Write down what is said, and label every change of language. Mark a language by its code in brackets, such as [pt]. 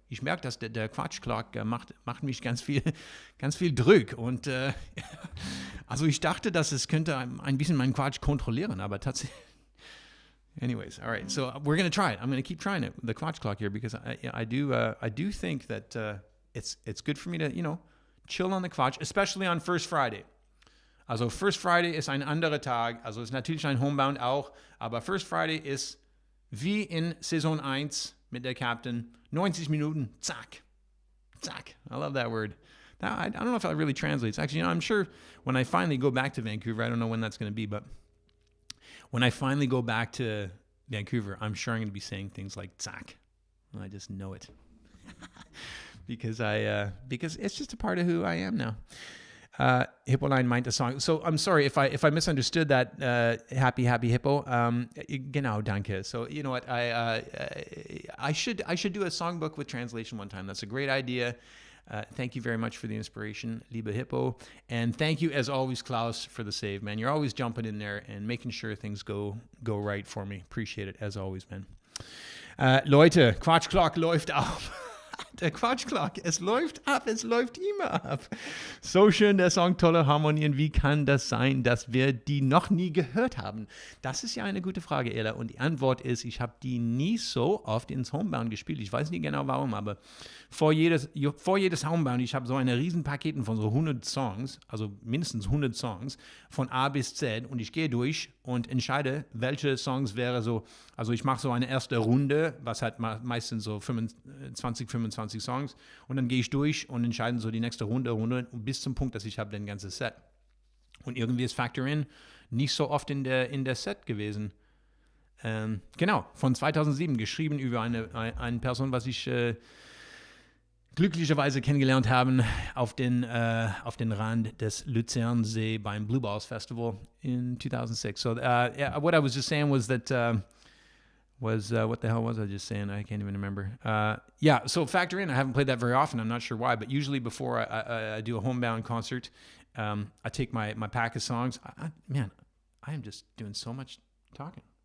[de] Ich merke, dass der Quatsch Clock macht mich ganz viel Druck. Und also ich dachte, dass es könnte ein bisschen meinen Quatsch kontrollieren, aber tatsächlich. [en] Anyways, all right. So we're gonna try it. I'm gonna keep trying it, the Quatsch Clock here, because I do think that it's good for me to chill on the Quatsch, especially on First Friday. [de] Also First Friday ist ein anderer Tag. Also ist natürlich ein Homebound auch, aber First Friday ist wie in Saison 1 mit der Captain. 90 Minuten, zack. [en] I love that word. Now, I don't know if that really translates. Actually, I'm sure when I finally go back to Vancouver, I don't know when that's going to be, but when I finally go back to Vancouver, I'm sure I'm going to be saying things like zack. I just know it. because it's just a part of who I am now. Hippoline meint a song. So I'm sorry if I misunderstood that. Happy Hippo. [de] Genau, danke. [en] So you know what? I should do a songbook with translation one time. That's a great idea. Thank you very much for the inspiration, liebe Hippo. And thank you, as always, Klaus, for the save, man. You're always jumping in there and making sure things go right for me. Appreciate it, as always, man. [de] Leute, Quatsch Clock läuft auf. Der Quatsch Clock, es läuft ab, es läuft immer ab. So schön, der Song, tolle Harmonien. Wie kann das sein, dass wir die noch nie gehört haben? Das ist ja eine gute Frage, Ella. Und die Antwort ist, ich habe die nie so oft ins Homebound gespielt. Ich weiß nicht genau warum, aber vor jedes Homebound, ich habe so eine riesen Paketen von so 100 Songs, also mindestens 100 Songs, von A bis Z. Und ich gehe durch und entscheide, welche Songs wäre so, also ich mache so eine erste Runde, was halt meistens so 25 Songs, und dann gehe ich durch und entscheide so die nächste Runde bis zum Punkt, dass ich habe ein ganzes Set. Und irgendwie ist Factor In nicht so oft in der Set gewesen. Genau, von 2007, geschrieben über eine Person, was ich glücklicherweise kennengelernt haben auf den Rand des Luzernsee beim Blue Balls Festival in 2006. [en] So what I was just saying was that what the hell was I just saying? I can't even remember. So Factor In, I haven't played that very often. I'm not sure why, but usually before I do a Homebound concert, I take my pack of songs. I am just doing so much talking.